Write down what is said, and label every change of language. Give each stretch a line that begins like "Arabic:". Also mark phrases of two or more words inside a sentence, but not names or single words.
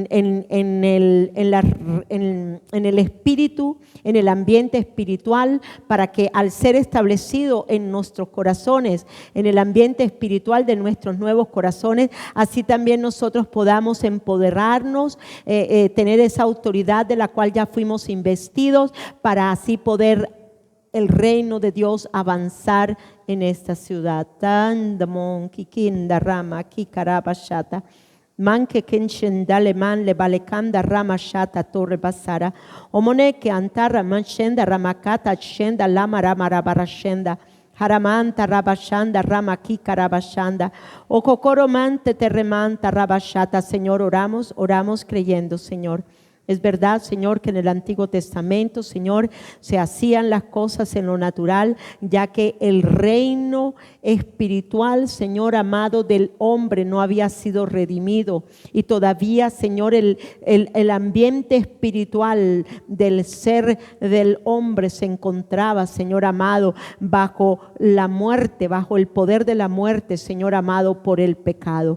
Spanish: el espíritu, en el ambiente espiritual, para que al ser establecido en nuestros corazones, en el ambiente espiritual de nuestros nuevos corazones, así también nosotros podamos empoderarnos, tener esa autoridad de la cual ya fuimos investidos, para así poder el reino de Dios avanzar en esta ciudad. Tandamon kikinda rama kikarabashata manke kenshendale man le balekanda rama shata torre basara omone que antara manshenda ramakata shenda lama rama rabarashenda Haramanta rabashanda ramaki karabashanda okokoromante terremanta rabashata. Señor, oramos creyendo, Señor. Es verdad, Señor, que en el Antiguo Testamento, Señor, se hacían las cosas en lo natural, ya que el reino espiritual, Señor amado, del hombre no había sido redimido. Y todavía, Señor, el ambiente espiritual del ser del hombre se encontraba, Señor amado, bajo la muerte, bajo el poder de la muerte, Señor amado, por el pecado.